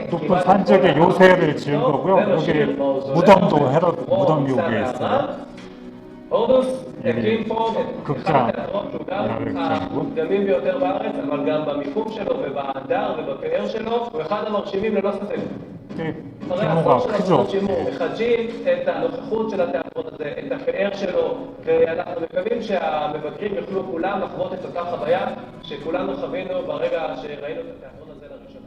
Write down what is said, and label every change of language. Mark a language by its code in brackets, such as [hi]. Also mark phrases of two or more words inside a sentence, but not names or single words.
[ko] 높은 산적에 요새를 지은 거고요. 여기 무덤도 헤롯 무덤이 여기에 있어요. [he] הורדוס הקים פה את אחד [ko] 극장, [he] התיאטרון שהוא גם המוקדמים ביותר בארץ, אבל גם במיקום שלו ובהדר ובפאר שלו, הוא אחד המרשימים ללא ספק. אחרי העשור של עבודות שימור, מחדשים את הנוכחות של התיאטרון הזה, את הפאר שלו, ואנחנו מקווים שהמבקרים יוכלו כולם לחוות את אותה חוויה שכולנו חווינו ברגע שראינו את התיאטרון הזה לראשונה.